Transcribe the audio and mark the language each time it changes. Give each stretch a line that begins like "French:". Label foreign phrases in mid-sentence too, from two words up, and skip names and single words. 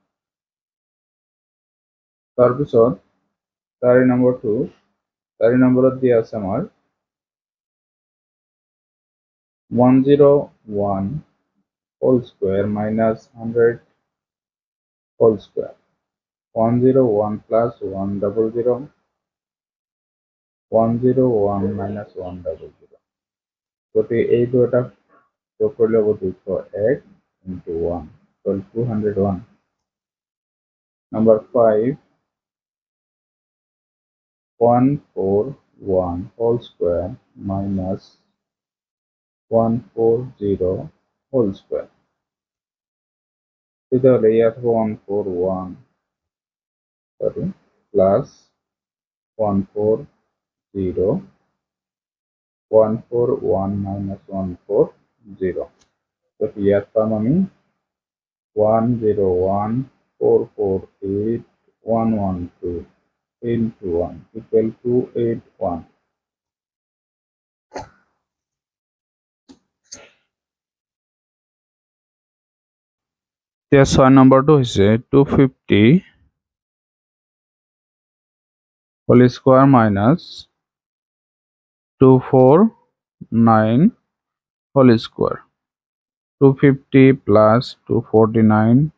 Assamese: তাৰপিছত 4 নম্বৰটো 4 নম্বৰত দিয়া আছে আমাৰ 101
English: whole square
Assamese: minus 100
English: whole square
Assamese: 101 plus 100 101 minus 100 গতিকে এই দুটা যোগ কৰিলে হ'ব 201 into 1 201
English: number 5 141 whole square minus 140 whole square
Assamese: তেতিয়াহ'লে ইয়াত 141
English: sorry plus
Assamese: 140 141 minus 140 so ইয়াত পাম আমি
English: 101,448 112 into 1 equal to 81
Assamese: এতিয়া 6 নম্বৰটো হৈছে 250
English: whole square
Assamese: minus 249
English: whole square
Assamese: 250 plus 249